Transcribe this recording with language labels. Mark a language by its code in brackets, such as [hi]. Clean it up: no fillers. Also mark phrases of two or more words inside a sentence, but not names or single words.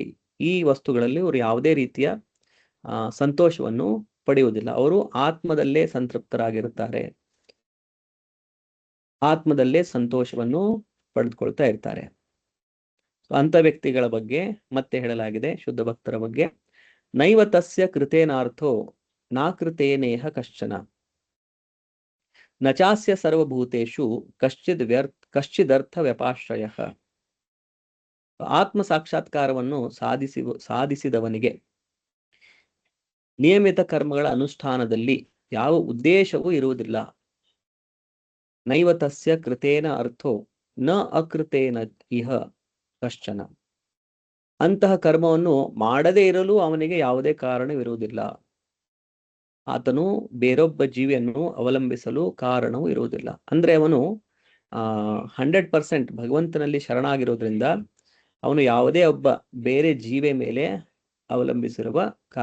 [kn] ಈ ವಸ್ತುಗಳಲ್ಲಿ ಅವರು ಯಾವುದೇ ರೀತಿಯ ಸಂತೋಷವನ್ನು ಪಡೆಯುವುದಿಲ್ಲ. ಅವರು ಆತ್ಮದಲ್ಲೇ ಸಂತೃಪ್ತರಾಗಿರುತ್ತಾರೆ, ಆತ್ಮದಲ್ಲೇ ಸಂತೋಷವನ್ನು ಪಡೆದುಕೊಳ್ತಾ ಇರ್ತಾರೆ. ಅಂತ ವ್ಯಕ್ತಿಗಳ ಬಗ್ಗೆ ಮತ್ತೆ ಹೇಳಲಾಗಿದೆ. ಶುದ್ಧ ಭಕ್ತರ ಬಗ್ಗೆ, [sa] ನೈವ ತಸ್ಯ ಕೃತೇನಾರ್ಥೋ ನಾಕೃತೇನೇಹ ಕಶ್ಚನ ನಚಾಸ್ಯ ಸರ್ವಭೂತೇಷು ಕಶ್ಚಿದರ್ಥ ವ್ಯಪಾಶ್ರಯ. [kn] ಆತ್ಮ ಸಾಕ್ಷಾತ್ಕಾರವನ್ನು ಸಾಧಿಸಿದವನಿಗೆ ನಿಯಮಿತ ಕರ್ಮಗಳ ಅನುಷ್ಠಾನದಲ್ಲಿ ಯಾವ ಉದ್ದೇಶವೂ ಇರುವುದಿಲ್ಲ. [sa] ನೈವ ತಸ್ಯ ಕೃತೇನ ಅರ್ಥೋ ನ ಅಕೃತೇನ ಇಹ ಕಶ್ಚನ. [kn] ಅಂತಹ ಕರ್ಮವನ್ನು ಮಾಡದೇ ಇರಲು ಅವನಿಗೆ ಯಾವುದೇ ಕಾರಣವಿರುವುದಿಲ್ಲ. ಆತನು ಬೇರೊಬ್ಬ ಜೀವಿಯನ್ನು ಅವಲಂಬಿಸಲು ಕಾರಣವೂ ಇರುವುದಿಲ್ಲ. ಅಂದ್ರೆ ಅವನು 100% ಭಗವಂತನಲ್ಲಿ ಶರಣಾಗಿರೋದ್ರಿಂದ ಅವನು ಯಾವುದೇ ಒಬ್ಬ ಬೇರೆ ಜೀವೆ ಮೇಲೆ ಅವಲಂಬಿಸಿರುವ ಕಾರಣ ಇಲ್ಲ.